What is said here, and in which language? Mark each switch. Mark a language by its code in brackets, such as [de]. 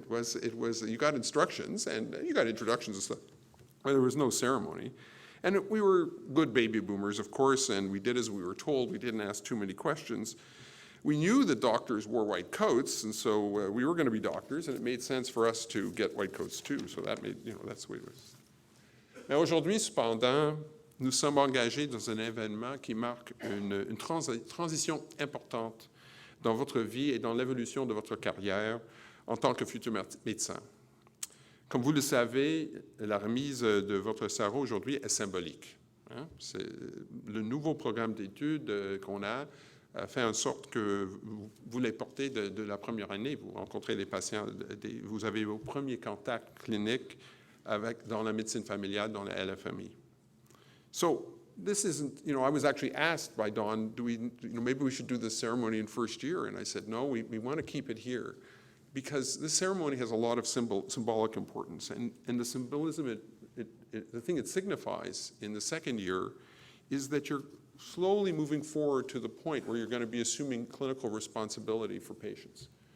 [en] It was you got instructions, and you got introductions and stuff, but there was no ceremony. And we were good baby boomers, of course, and we did as we were told. We didn't ask too many questions. We knew that doctors wore white coats, and so we were going to be doctors, and it made sense for us to get white coats too. So that made, that's the way it was. [fr] Mais aujourd'hui, cependant, nous sommes engagés dans un événement qui marque une transition importante dans votre vie et dans l'évolution de votre carrière en tant que futur médecin. Comme vous le savez, la remise de votre sarreau aujourd'hui est symbolique. C'est le nouveau programme d'études qu'on a fait en sorte que vous les portez de la première année. Vous rencontrez les patients, vous avez vos premiers contacts cliniques dans la médecine familiale, dans la LFMI. [en] So this isn't, I was actually asked by Dawn, maybe we should do this ceremony in first year? And I said, no, we want to keep it here. Because this ceremony has a lot of symbolic importance, and the symbolism, the thing it signifies in the second year is that you're slowly moving forward to the point where you're going to be assuming clinical responsibility for patients.